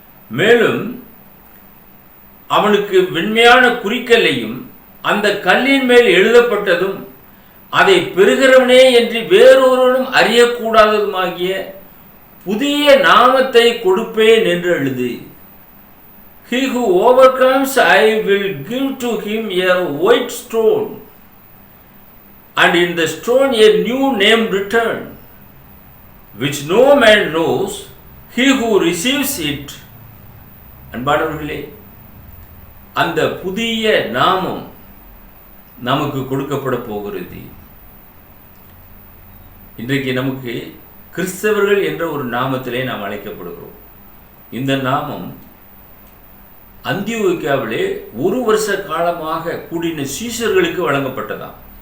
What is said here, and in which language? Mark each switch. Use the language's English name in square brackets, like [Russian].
[Tamil] மேலும் அவனுக்கு வெண்மையான குறிக்கல்லையும் அந்த கல்லின் மேல் எழுதப்பட்டதும் அதை பெறுகிறவனே என்று வேறொருவனும் அறியக்கூடாததுமாகிய புதிய நாமத்தை கொடுப்பேன் என்று எழுது. [English] He who overcomes, I will give to him a white stone, and in the stone a new name written, which no man knows, he who receives it. [Tamil] அன்பானவர்களே, அந்த புதிய நாமம் நமக்கு கொடுக்கப்பட போகிறது. இன்றைக்கு நமக்கு கிறிஸ்தவர்கள் என்ற ஒரு நாமத்திலே நாம் அழைக்கப்படுகிறோம். இந்த நாமம் அந்தியோகியாவிலே 1 வருஷ காலமாக கூடின சீஷர்களுக்கு வழங்கப்பட்டதாம்.